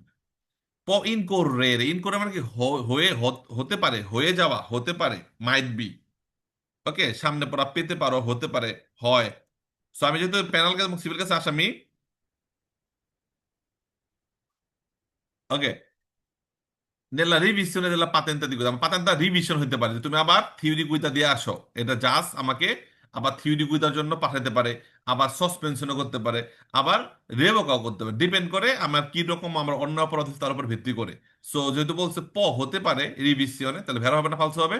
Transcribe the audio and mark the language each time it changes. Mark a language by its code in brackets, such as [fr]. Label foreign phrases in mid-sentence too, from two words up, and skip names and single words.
[bn] ইনকোরের ইনকোরে মানে কি হতে পারে, হয়ে যাওয়া, হতে পারে, [en] might be. [bn] ওকে, সামনে পড়া পেতে পারো, হতে পারে, হয়। সো আমি যেহেতু [en] penal case [bn] এবং [en] civil case [bn] আসামি, ওকে, [it] nella revisione della patente di guida [bn] পাতেন্টটা রিভিশন হতে পারে, যে তুমি আবার [it] teoria guida [bn] দিয়ে আসো। এটা জাস্ট আমাকে আবার [it] teoria guidar [bn] জন্য পাঠাতে পারে, আবার সাসপেনশনও করতে পারে, আবার রেভোকাও করতে পারে, ডিপেন্ড করে আমার কি রকম আমার অন্য অপরাধ আছে তার উপর ভিত্তি করে। সো যেহেতু বলছে হতে পারে রিভিশনে, তাহলে ভেড়া হবে না ফালসো হবে?